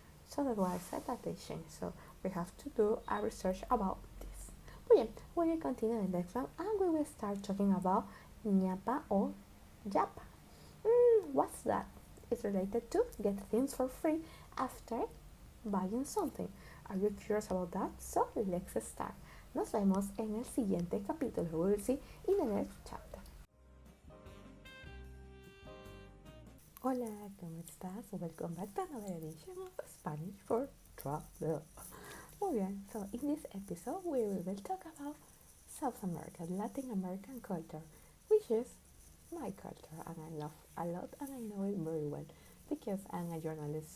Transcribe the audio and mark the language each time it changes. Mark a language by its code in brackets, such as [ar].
[en] So that's why I said that they changed. So we have to do a research about this. But yeah, we will continue in the next one, and we will start talking about ñapa or yapa. What's that? It's related to get things for free after buying something. Are you curious about that? So let's start. [es] Nos vemos en el siguiente capítulo. [en] We will see in the next chapter. [es] Hola, ¿cómo estás? [en] Welcome back to another edition of Spanish for Travel. [es] Muy bien, [en] so in this episode we will talk about South America, Latin American culture, which is my culture and I love a lot and I know it very well because I'm a journalist.